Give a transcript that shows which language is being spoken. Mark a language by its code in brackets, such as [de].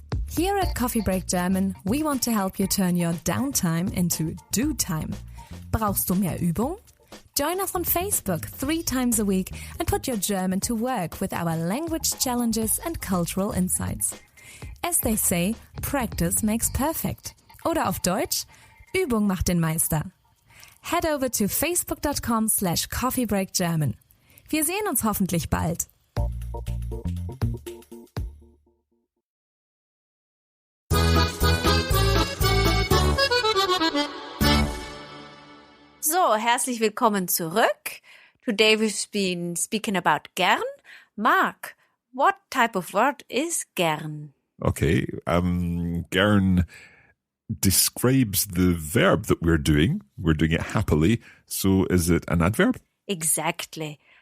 [en] Here at Coffee Break German, we want to help you turn your downtime into do time. [de] Brauchst du mehr Übung? [en] Join us on Facebook 3 times a week and put your German to work with our language challenges and cultural insights. As they say, practice makes perfect. [de] Oder auf Deutsch, Übung macht den Meister. [en] Head over to facebook.com/coffeebreakgerman. [de] Wir sehen uns hoffentlich bald. So, herzlich willkommen zurück. [en] Today we've been speaking about gern. Mark, what type of word is gern? Okay. Gern describes the verb that we're doing. We're doing it happily. So is it an adverb? Exactly.